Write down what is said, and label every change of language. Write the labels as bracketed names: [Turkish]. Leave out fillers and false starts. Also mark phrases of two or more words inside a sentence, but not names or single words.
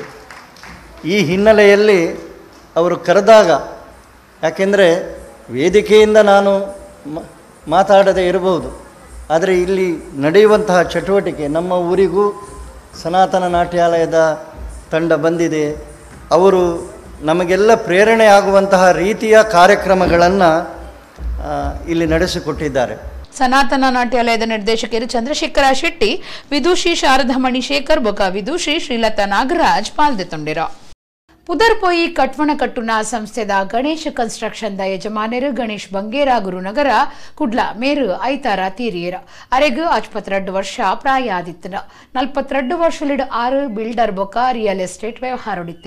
[Kannada] ಈ ಹಿನ್ನೆಲೆಯಲ್ಲಿ ಅವರು ಕರೆದಾಗ, ಯಾಕೆಂದರೆ ವೇದಿಕೆಯಿಂದ ನಾನು ಮಾತಾಡದೇ ಇರಬಹುದು, ಆದರೆ ಇಲ್ಲಿ ನಡೆಯುವಂತಹ ಚಟುವಟಿಕೆ ನಮ್ಮ ಊರಿಗೂ ಸನಾತನ ನಾಟ್ಯಾಲಯದ ತಂಡ ಬಂದಿದೆ. ಅವರು ನಮಗೆಲ್ಲ ಪ್ರೇರಣೆ ಆಗುವಂತಹ ರೀತಿಯ ಕಾರ್ಯಕ್ರಮಗಳನ್ನು ಇಲ್ಲಿ ನಡೆಸಿಕೊಟ್ಟಿದ್ದಾರೆ. [Tulu] ಸನಾತನ ನಾಟ್ಯಾಲಯದ ನಿರ್ದೇಶಕರು ಚಂದ್ರಶೇಖರ ಶೆಟ್ಟಿ, ವಿದುಷಿ ಶಾರದಾಮಣಿ ಶೇಖರ್ ಬೊಕ ವಿದುಷಿ ಶ್ರೀಲತಾ ನಾಗರಾಜ್ ಪಾಲ್ದೆತೊಂಡಿರ. ಪುದರ್ಪೊಯಿ ಕಟ್ವಣ ಕಟ್ಟುನ ಸಂಸ್ಥೆದ ಗಣೇಶ್ ಕನ್ಸ್ಟ್ರಕ್ಷನ್ ದ ಯಜಮಾನರು ಗಣೇಶ್ ಬಂಗೇರ ಗುರುನಗರ ಕುಡ್ಲ ಮೇರು ಐತಾರ ತೀರಿಯರ ಅರೆಗು 52 ವರ್ಷ ಪ್ರಾಯ ಆದಿತ್ತನ 42 ವರ್ಷಲಿಡ್ 6 ಬಿಲ್ಡರ್ ಬೊಕ [English] real estate [Tulu] ವ್ಯವಹಾರಡಿತ್ತೆರ.